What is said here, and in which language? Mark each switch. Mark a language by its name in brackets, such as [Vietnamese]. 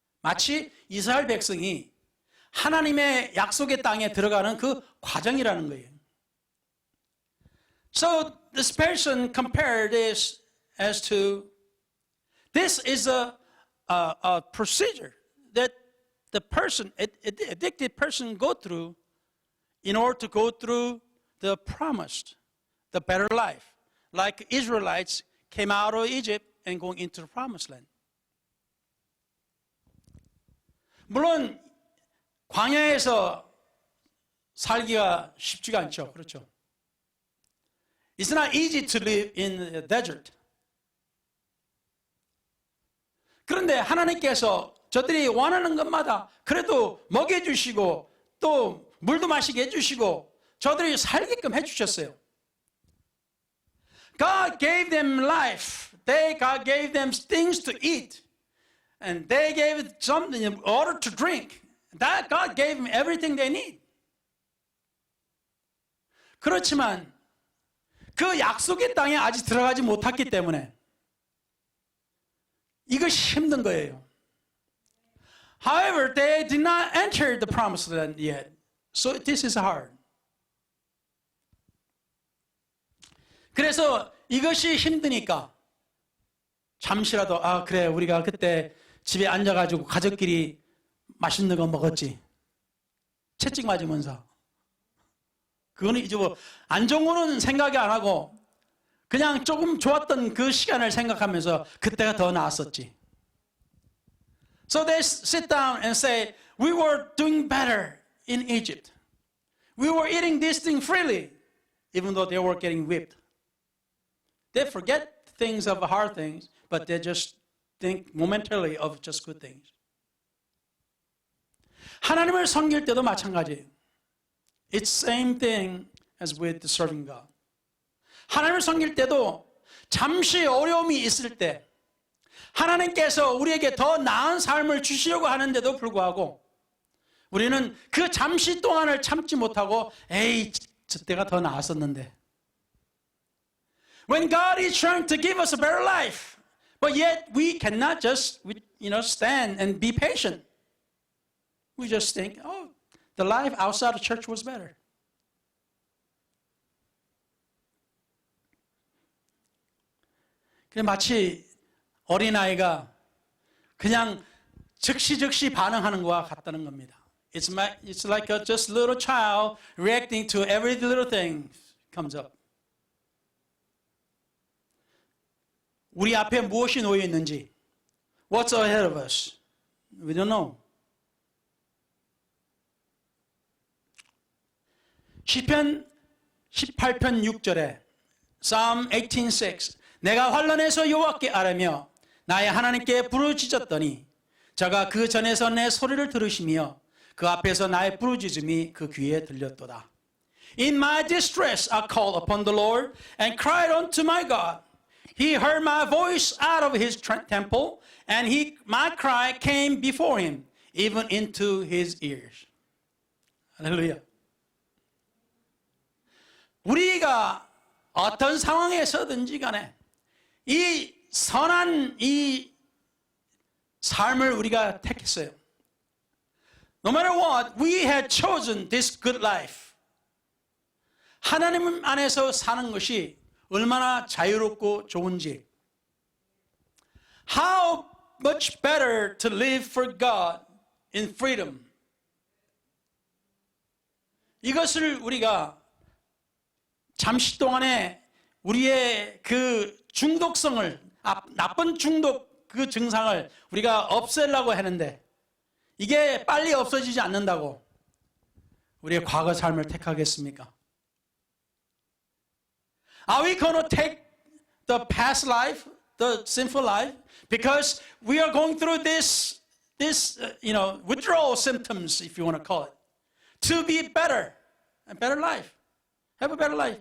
[Korean] 마치 이스라엘 백성이 하나님의 약속의 땅에 들어가는 그 과정이라는 거예요. [English] So this person compared this as to this is a procedure that the person, addicted person, go through in order to go through the promised, the better life, like Israelites came out of Egypt and going into the promised land. [Korean] 물론 광야에서 살기가 쉽지가 않죠. 그렇죠? [English] It's not easy to live in the desert. [Korean] 그런데 하나님께서 저들이 원하는 것마다 그래도 먹여주시고 또 물도 마시게 해주시고 저들이 살게끔 해주셨어요. [English] God gave them life. God gave them things to eat. And they gave something in order to drink. That God gave them everything they need. [Korean] 그렇지만 그 약속의 땅에 아직 들어가지 못했기 때문에 이것이 힘든 거예요. [English] However, they did not enter the promised land yet. So this is hard. [Korean] 그래서 이것이 힘드니까 잠시라도 그래 우리가 그때 집에 앉아가지고 가족끼리 맛있는 거 먹었지. 채찍 맞으면서. 그거는 이제 뭐 안 좋은 거는 생각이 안 하고 그냥 조금 좋았던 그 시간을 생각하면서 그때가 더 나았었지. [English] So they sit down and say, we were doing better in Egypt. We were eating this thing freely, even though they were getting whipped. They forget things of hard things, but they just think momentarily of just good things. [Korean] 하나님을 섬길 때도 마찬가지예요. [English] It's same thing as with serving God. [Korean] 하나님을 섬길 때도 잠시 어려움이 있을 때 하나님께서 우리에게 더 나은 삶을 주시려고 하는데도 불구하고 우리는 그 잠시 동안을 참지 못하고 에이 저 때가 더 나았었는데 [English] When God is trying to give us a better life, but yet we cannot just stand and be patient. We just think, the life outside the church was better. [Korean] 마치 어린아이가 그냥 즉시 반응하는 것과 같다는 겁니다. [English] It's like a just little child reacting to every little thing comes up. [Korean] 우리 앞에 무엇이 놓여 있는지, [English] what's ahead of us? We don't know. [Korean] 시편 18편 6절에 Psalm 18:6 내가 환난에서 여호와께 아뢰며 나의 하나님께 부르짖었더니 저가 그 전에서 내 소리를 들으시며 그 앞에서 나의 부르짖음이 그 귀에 들렸도다. [English] In my distress I called upon the Lord and cried unto my God. He heard my voice out of his temple and my cry came before him even into his ears. [Korean] 할렐루야. 우리가 어떤 상황에서든지 간에 이 선한 이 삶을 우리가 택했어요. [English] No matter what, we had chosen this good life. [Korean] 하나님 안에서 사는 것이 얼마나 자유롭고 좋은지. [English] How much better to live for God in freedom. [Korean] 이것을 우리가 잠시 동안에 우리의 그 중독성을, 나쁜 중독 그 증상을 우리가 없애려고 하는데 이게 빨리 없어지지 않는다고 우리의 과거 삶을 택하겠습니까? [English] Are we going to take the past life, the sinful life, because we are going through this withdrawal symptoms, if you want to call it, to be better, a better life, have a better life.